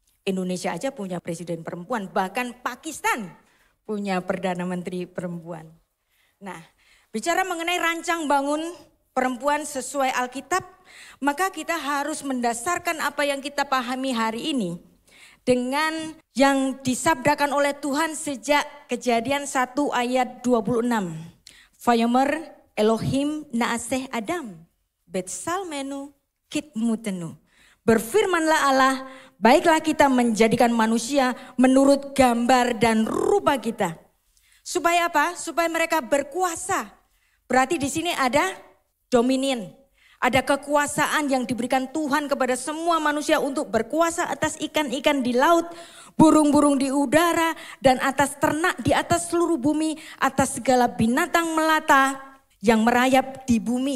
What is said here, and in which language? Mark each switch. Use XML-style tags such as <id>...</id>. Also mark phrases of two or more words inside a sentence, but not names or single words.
<id>Indonesia aja punya presiden perempuan, bahkan Pakistan punya perdana menteri perempuan. Nah, bicara mengenai rancang bangun perempuan sesuai Alkitab, maka kita harus mendasarkan apa yang kita pahami hari ini dengan yang disabdakan oleh Tuhan sejak Kejadian 1 ayat 26.</id> <he>ויאמר אלהים נעשה אדם, בצלמנו כדמותנו.</he> <id>Berfirmanlah Allah, baiklah kita menjadikan manusia menurut gambar dan rupa kita. Supaya apa? Supaya mereka berkuasa. Berarti di sini ada dominion. Ada kekuasaan yang diberikan Tuhan kepada semua manusia untuk berkuasa atas ikan-ikan di laut, burung-burung di udara, dan atas ternak di atas seluruh bumi, atas segala binatang melata yang merayap di bumi.</id>